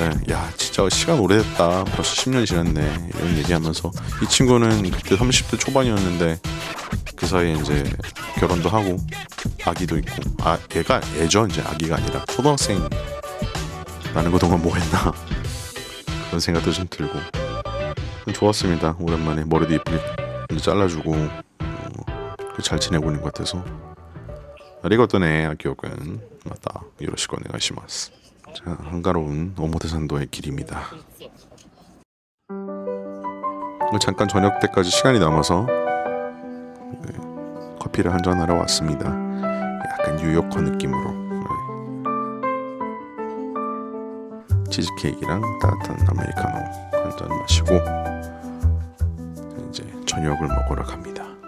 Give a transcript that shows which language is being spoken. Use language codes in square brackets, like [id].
[ko] 야 진짜 시간 오래됐다. 벌써 10년이 지났네. 이런 얘기하면서 이 친구는 그때 30대 초반이었는데 그 사이에 이제 결혼도 하고 아기도 있고 얘가 애죠. 이제 아기가 아니라 초등학생. 나는 그동안 뭐 했나 그런 생각도 좀 들고 좋았습니다. 오랜만에 머리도 이쁘게 잘라주고 잘 지내고 있는 것 같아서. [ja] ありがとうね、秋尾くん。またよろしくお願いします。 [ko] 자, 한가로운 오모테산도의 길입니다. 잠깐 저녁 때까지 시간이 남아서 커피를 한잔 하러 왔습니다. 약간 뉴요커 느낌으로 치즈케이크랑 따뜻한 아메리카노 한잔 마시고 이제 저녁을 먹으러 갑니다.